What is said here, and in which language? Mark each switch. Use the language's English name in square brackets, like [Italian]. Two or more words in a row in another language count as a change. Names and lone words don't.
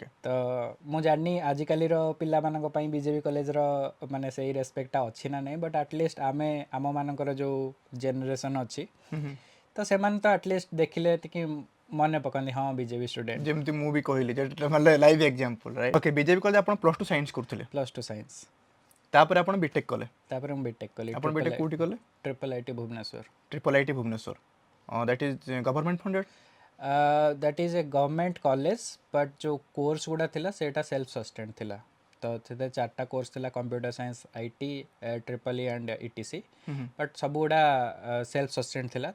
[Odia] ତ ମୁଁ ଜାଣିନି ଆଜିକାଲିର ପିଲାମାନଙ୍କ ପାଇଁ ବିଜେପି କଲେଜର ମାନେ ସେଇ ରେସ୍ପେକ୍ଟଟା ଅଛି ନା ନାହିଁ, [English] but atleast [Odia] ଆମେ ଆମମାନଙ୍କର ଯେଉଁ ଜେନେରେସନ୍ ଅଛି, ତ ସେମାନେ ତ ଆଟଲିଷ୍ଟ ଦେଖିଲେ ଟିକେ ମନେ ପକାନ୍ତି ହଁ ବିଜେପି ଷ୍ଟୁଡେଣ୍ଟ। ଯେମିତି ମୁଁ ବି କହିଲି ଯେଟା ମାନେ [English] live example, right? OK, [Odia] ବିଜେପି କଲେଜ ଆପଣ [English] plus two science [Odia] କରୁଥିଲେ, +2 ସାଇନ୍ସ, ତାପରେ ଆପଣ ବିଟେକ୍ କଲେ। ତାପରେ ମୁଁ ବିଟେକ୍ କଲି ଆପଣ ବିଟେକ୍ କୋଉଠି କଲେ? ट्रिपल आईटी भुवनेश्वर। [English] Triple IT Bhubaneswar, that is government funded? That is a government college, but [Odia] ଯୋ କୋର୍ସ ଗୁଡ଼ା ଥିଲା ସେଟା [English] self sustain [Odia] ଥିଲା। ତ ସେ 4ଟା କୋର୍ସ ଥିଲା, [English] computer science, IT, triple E and ETC, but [Odia] ସବୁ ଗୁଡ଼ା [English] self sustain [Odia] ଥିଲା।